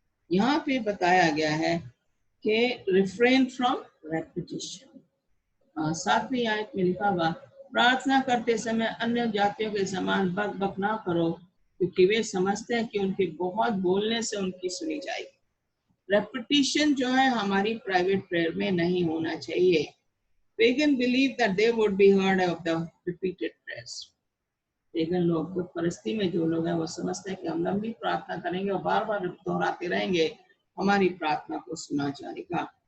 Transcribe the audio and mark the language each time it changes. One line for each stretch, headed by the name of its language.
Hindi: यहाँ पे बताया गया है कि
English: Refrain from repetition.
Hindi: सातवीं आयत में लिखा हुआ, प्रार्थना करते समय अन्य जातियों के समान बक बक ना करो, क्योंकि वे समझते हैं कि उनके बहुत बोलने से उनकी सुनी जाएगी। रेपिटिशन जो है हमारी प्राइवेट प्रेयर में नहीं होना चाहिए।
English: Pagan believed that they would be heard of the repeated prayers.
Hindi: Pagan लोग, बुत परस्ती में जो लोग हैं, वो समझते हैं कि हम लंबी प्रार्थना करेंगे और बार बार दोहराते रहेंगे, हमारी प्रार्थना को सुना जाएगा।